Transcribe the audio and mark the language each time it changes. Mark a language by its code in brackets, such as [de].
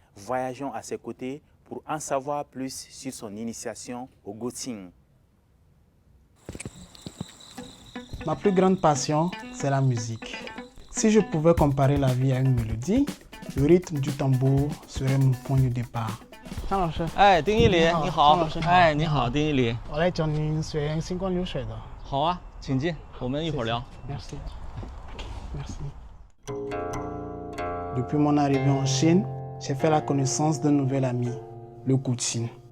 [fr] Voyageons à ses côtés pour en savoir plus sur son initiation au Goutin. Ma plus grande passion, c'est la musique. Si je pouvais comparer la vie à une mélodie, le rythme du tambour serait mon point de départ. [zh] 张老师，哎，丁一礼，你好你好。张老师哎，你好，丁一礼。我来教您学星光流水的。好啊，请进，我们一会儿聊。 [fr] Merci. Merci. Depuis mon arrivée en Chine, j'ai fait la connaissance d'un nouvel ami, le Goutin.